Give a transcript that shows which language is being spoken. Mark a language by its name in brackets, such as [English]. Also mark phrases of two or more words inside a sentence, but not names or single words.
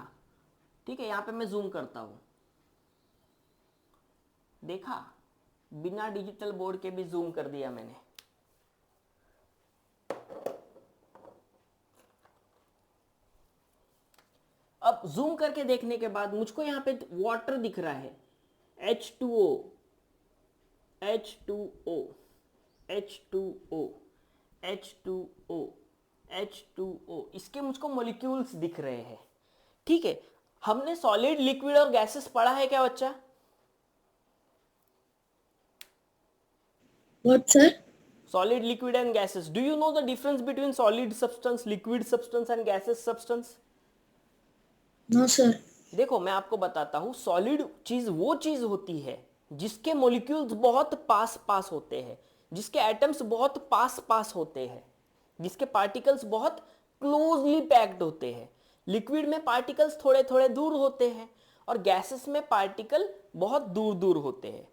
[Hindi] ठीक है, यहां पे मैं जूम करता हूं, देखा बिना [English] digital board [Hindi] के भी जूम कर दिया मैंने। अब जूम करके देखने के बाद मुझको यहां पे वाटर दिख रहा है, H2O H2O H2O H2O H2O, इसके मुझको मॉलिक्यूल्स दिख रहे हैं। ठीक है, हमने [English] solid, liquid [Hindi] और गैसेस पढ़ा है क्या बच्चा? [English] What, sir? Solid, liquid and gases. Do you know the difference between solid substance, liquid substance and gaseous substance? No, sir. [Hindi] देखो मैं आपको बताता हूं, सॉलिड चीज वो चीज होती है जिसके मॉलिक्यूल्स बहुत पास पास होते हैं, जिसके एटम्स बहुत पास पास होते हैं, जिसके पार्टिकल्स बहुत [English] closely packed [Hindi] होते हैं। लिक्विड में पार्टिकल्स थोड़े थोड़े दूर होते हैं और गैसेस में पार्टिकल बहुत दूर दूर होते हैं।